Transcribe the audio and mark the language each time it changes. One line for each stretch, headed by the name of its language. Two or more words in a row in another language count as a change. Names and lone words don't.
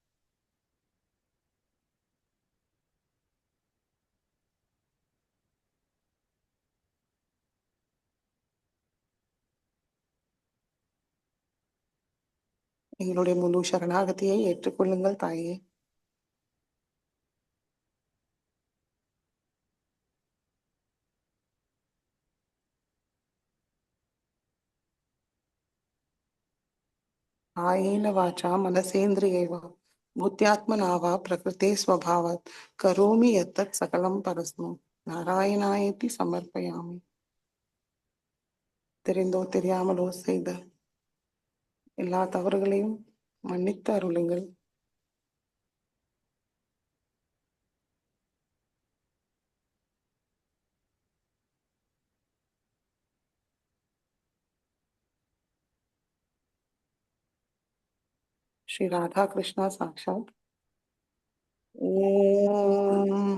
Tamil: எங்களுடைய முழு சரணாகதியை ஏற்றுக்கொள்ளுங்கள் தாயே.
Sanskrit: कायेन वाचा मनसेन्द्रियैव बुद्ध्यात्मना वा प्रकृते स्वभावात् करोमि यत्तत् सकलं परस्मै नारायणायेति समर्पयामि.
Tamil: தெரிந்தோ தெரியாமலோ செய்த எல்லா தவறுகளையும் மன்னித்து அருளுங்கள்.
Sanskrit: श्री राधा कृष्णा साक्षात् ओम